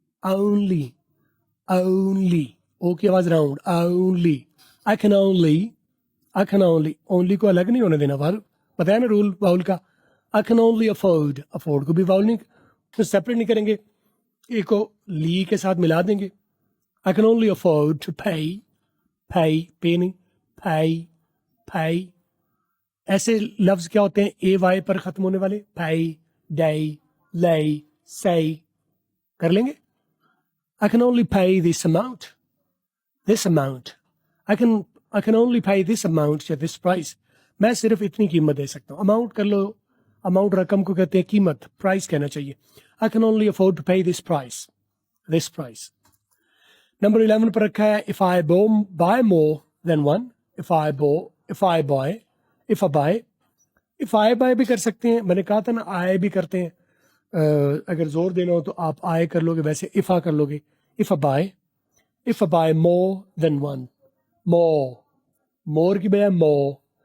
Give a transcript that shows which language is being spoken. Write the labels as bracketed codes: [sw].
[ur] Only, only, او کی آواز round, only. [en] I can only، I can only، [ur] only کو الگ نہیں ہونے دینا. واؤل بتایا نا رول واؤل کا. [en] I can only afford، [ur] afford کو بھی واؤل نہیں، سیپریٹ نہیں کریں گے، ایک کو لی کے ساتھ ملا دیں گے. [en] I can only afford to pay، pay، pay نہیں، pay، pay. [ur] ایسے لفظ کیا ہوتے ہیں اے وائی پر ختم ہونے والے؟ [en] pay، day، lay، say. [ur] کر لیں گے. [en] I can only pay this amount، this amount. I can only pay this amount یا this price. [ur] میں صرف اتنی قیمت دے سکتا ہوں. اماؤنٹ کر لو، اماؤنٹ رقم کو کہتے ہیں قیمت، پرائس کہنا چاہیے. [en] I can only afford to pay this price، this price. [ur] Number 11 پر رکھا ہے [en] if I buy more than one، if I buy [ur] بھی کر سکتے ہیں. میں نے کہا تھا نا آئے بھی کرتے ہیں، اگر زور دینا ہو تو آپ آئے کر لو گے، ویسے [en] if I [ur] کر لو گے. [en] if I buy more than one، more [ur] کی بجائے [en] more.